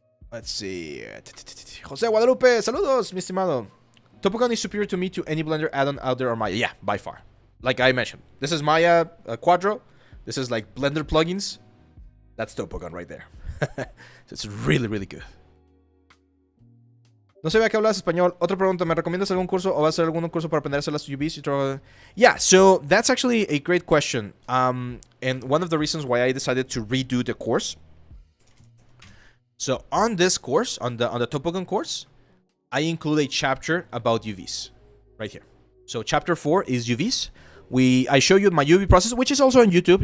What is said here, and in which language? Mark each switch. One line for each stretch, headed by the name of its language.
English: Let's see.
Spanish: Jose Guadalupe, saludos, mi estimado.
English: Topogun is superior to me to any Blender add-on out there or Maya. Yeah, by far. Like I mentioned, this is Maya Quadro. This is like Blender plugins. That's Topogun right there. So it's really, really good.
Spanish: No sabía que hablas español. Otra pregunta, ¿me recomiendas algún curso o vas a hacer algún curso para aprender a hacer las UVs?
English: Yeah, so that's actually a great question. And one of the reasons why I decided to redo the course. So on this course, on the Topogun course, I include a chapter about UVs right here. So chapter 4 is UVs. I show you my UV process, which is also on YouTube.